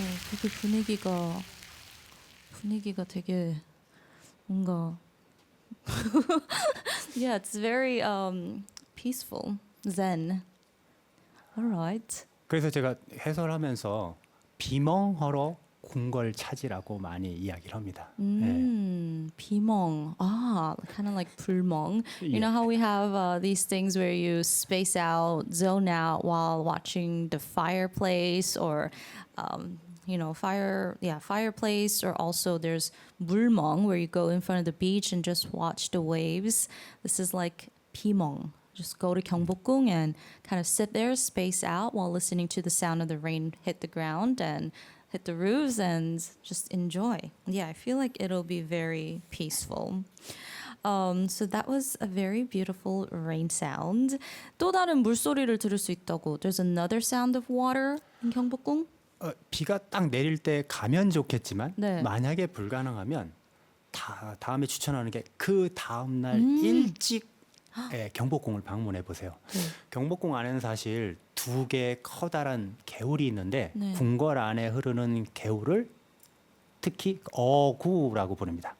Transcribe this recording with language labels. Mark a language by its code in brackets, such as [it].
[ko] 되게 분위기가 되게 뭔가 [en] yeah, it's very peaceful, zen. All right. [ko] 그래서 제가 해설하면서 비멍허러 궁궐 찾으라고 많이 이야기를 합니다. 비멍. [en] Kind of like 불멍. You know how we have these things where you space out, zone out while watching the fireplace or fireplace, or also there's 물멍 where you go in front of the beach and just watch the waves. This is like 비멍. Just go to Gyeongbokgung and kind of sit there, space out while listening to the sound of the rain hit the ground and hit the roofs and just enjoy. Yeah, I feel like it'll be very peaceful. So that was a very beautiful rain sound. [ko] 또 다른 물소리를 들을 수 있다고. [en] There's another sound of water in Gyeongbokgung. [ko] 비가 딱 내릴 때 가면 좋겠지만 네. 만약에 불가능하면 다음에 추천하는 게 그 다음 날 일찍 경복궁을 방문해 보세요. 경복궁 안에는 사실 2개의 커다란 개울이 있는데 네. 궁궐 안에 흐르는 개울을 특히 어구라고 부릅니다.